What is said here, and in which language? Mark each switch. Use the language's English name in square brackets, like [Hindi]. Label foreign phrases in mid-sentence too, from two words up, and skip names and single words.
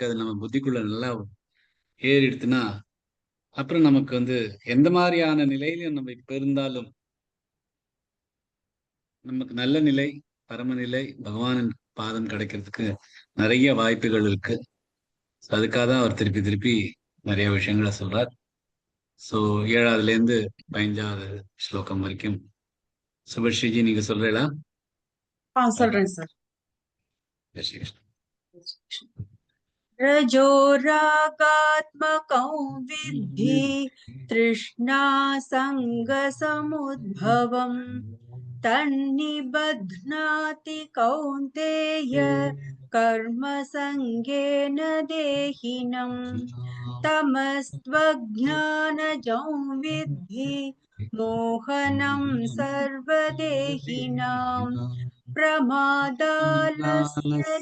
[Tamil] அது நம்ம புத்திக்குள்ள நல்லா ஏறிடுத்துன்னா அப்புறம் நமக்கு எந்த மாதிரியான நிலையிலும் நம்ம இப்ப இருந்தாலும் நமக்கு நல்ல நிலை, பரமநிலை, பகவானின் பாதம் கிடைக்கிறதுக்கு நிறைய வாய்ப்புகள் இருக்கு. அதுக்காக தான் அவர் திருப்பி திருப்பி நிறைய விஷயங்களை சொல்றார். ஸோ 7வதுல இருந்து 15வது ஸ்லோகம் வரைக்கும் சுபஸ்ரீஜி நீங்க சொல்றீங்களா? சொல்றேன் சார். ஜெய் ஸ்ரீ கிருஷ்ணா. [Sanskrit] रजोरागात्मकं विद्धि तृष्णा सङ्गसमुद्भवम् तन्निबध्नाति कौन्तेय कर्मसङ्गेन देहिनम् तमस्त्वज्ञानजं विद्धि मोहनं सर्वदेहिनाम् प्रमादालस्य